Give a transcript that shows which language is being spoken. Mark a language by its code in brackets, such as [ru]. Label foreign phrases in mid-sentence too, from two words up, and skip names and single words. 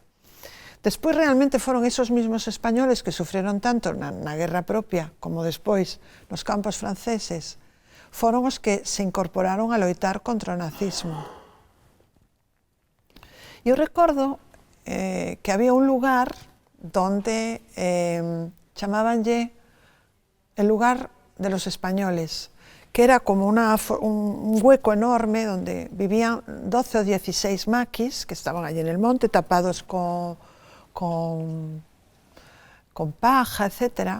[gl] Despois realmente foron [es] esos mismos españoles que sufrieron tanto [gl] na guerra propia, como despois nos campos franceses, foron os que se incorporaron a loitar contra o nazismo. Eu recordo que había un lugar donde chamábanlle [es] el lugar de los españoles, que era como un hueco enorme donde vivían 12 o 16 maquis que estaban allí en el monte, tapados con paja, etc.